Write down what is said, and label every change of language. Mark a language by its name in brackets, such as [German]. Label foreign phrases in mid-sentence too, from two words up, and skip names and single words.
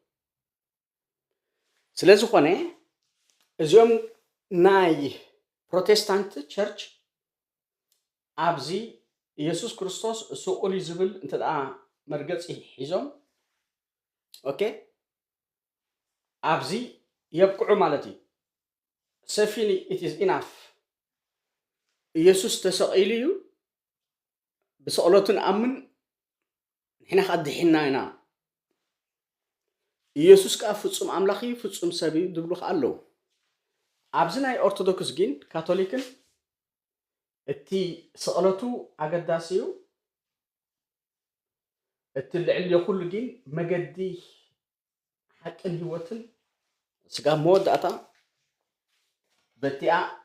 [Tigrinya] ስለዝኾነ እዚኦም ናይ ፕሮቴስታንት ቸርች ኣብዚ ኢየሱስ ክርስቶስ ስቁል ዝብል እንተዳ መርገፂ ሒዞም ኦኬ ኣብዚ የብቅዑ ማለት እዩ ሰፊኒ [English] it is enough [Tigrinya] ኢየሱስ ተሰቂሉ እዩ ብስቕለቱ ንኣምን ንሕና ከድሒና ኢና ኢየሱስ ከዓ ፍጹም ኣምላኽ እዩ ፍጹም ሰብ እዩ ዝብሉ ከዓ ኣለዉ ኣብዚ ናይ ኦርቶዶክስ ግን ካቶሊክን እቲ ስቕለቱ ኣገዳሲ እዩ እቲ ልዕል የኩሉ ግን መገዲ ሓቅን ህይወትን ስጋ መወዳእታ በቲኣ